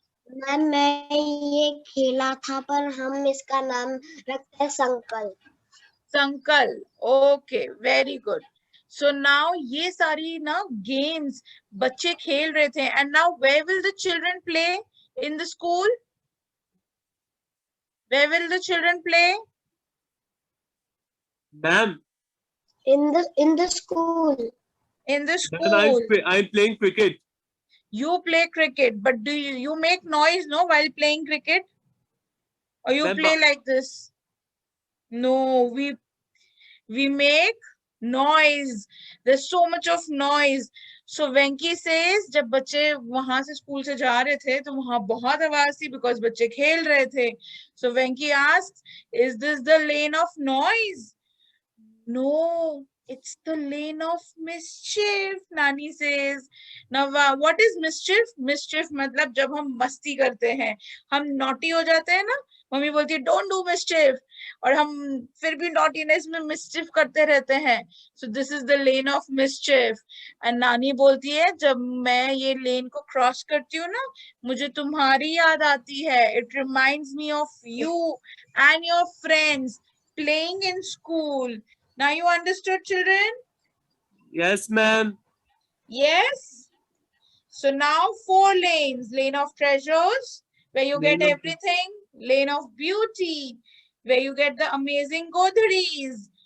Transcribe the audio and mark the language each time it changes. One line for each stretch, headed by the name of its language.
Hindi: Ma'am मैं ये खेला था, पर हम इसका नाम रखते हैं संकल.
English: Sankal. Okay, very good.
Hindi: So now ये सारी ना गेम्स बच्चे खेल रहे थे.
English: And now where will the children play in the school? Where will the children play? Ma'am. In the school. In the school. I'm playing cricket. You play cricket, but do you make noise, no, while playing cricket? Or you play like this? No, we make noise. There's so much of noise.
Hindi: So Venki says जब बच्चे वहां से school से जा रहे थे तो वहां बहुत आवाज थी because बच्चे खेल रहे थे.
English: So Venki asks, is this the lane of noise? No, it's the lane of mischief, Nani says. Now what is mischief?
Hindi: Mischief मतलब जब हम मस्ती करते हैं, हम naughty हो जाते हैं ना, मम्मी बोलती है don't do mischief, और हम फिर भी naughtiness में mischief करते रहते हैं.
English: So this is the lane of mischief.
Hindi: And नानी बोलती है जब मैं ये lane को cross करती हूँ ना, मुझे तुम्हारी याद आती है.
English: It reminds me of you and your friends playing in school. Now you understood, children? Yes, ma'am. Yes. So now 4 lanes. Lane of treasures, where you get everything. Lane of beauty, where you get the amazing godhris.